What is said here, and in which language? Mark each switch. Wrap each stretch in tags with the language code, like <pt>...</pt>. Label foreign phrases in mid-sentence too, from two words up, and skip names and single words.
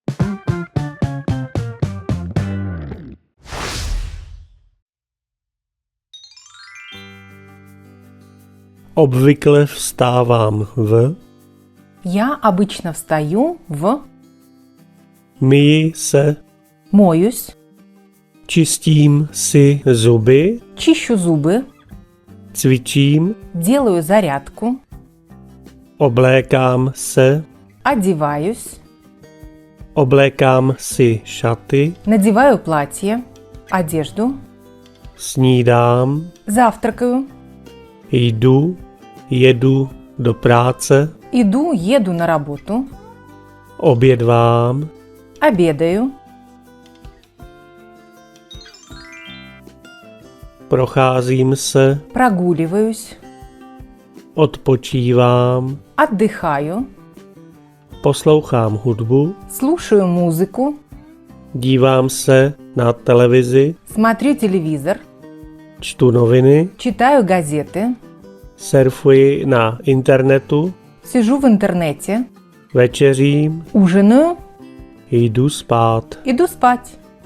<cs>Obvykle vstávám v.</cs> <ru>Я обычно встаю в...</ru> <cs>Myji se.</cs> <ru>Моюсь,</ru> <cs>Čistím si zuby.</cs> <ru>чищу зубы,</ru> <cs>Cvičím.</cs> <ru>делаю зарядку,</ru> <cs>Oblékám se.</cs> <ru>одеваюсь,</ru> <cs>Oblékám si šaty.</cs> <ru>надеваю платье, одежду,</ru> <cs>Snídám.</cs> <ru>завтракаю,</ru> <cs>Jedu do práce.</cs> <ru>еду на работу,</ru> <cs>Obědvám.</cs> <ru>обедаю,</ru> <cs>Procházím se.</cs> <ru>прогуливаюсь,</ru> <cs>Odpočívám.</cs> <ru>отдыхаю,</ru> <cs>Poslouchám hudbu.</cs> <ru>слушаю музыку,</ru> <cs>Dívám se na televizi.</cs> <ru>смотрю телевизор,</ru> <cs>Čtu noviny.</cs> <ru>читаю газеты,</ru> <cs>Surfuji na internetu.</cs> <ru>сижу в интернете,</ru> <cs>Večeřím.</cs> <ru>ужинаю,</ru> <cs>Jdu spát.</cs> <ru>иду спать.</ru>